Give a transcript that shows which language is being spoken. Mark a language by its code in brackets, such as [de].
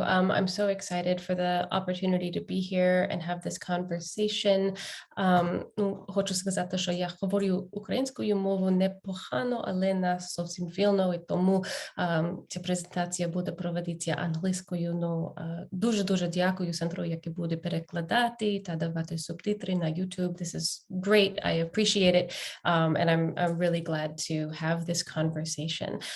[en] I'm so excited for the opportunity to be here and have this conversation. [uk] Хочу сказати, що я говорю українською мовою непогано, але не зовсім вільно, і тому ця презентація буде проводитися англійською. Ну, дуже дякую центру, який буде перекладати та давати субтитри на YouTube. [en] This is great. I appreciate it. And I'm really glad to have this conversation.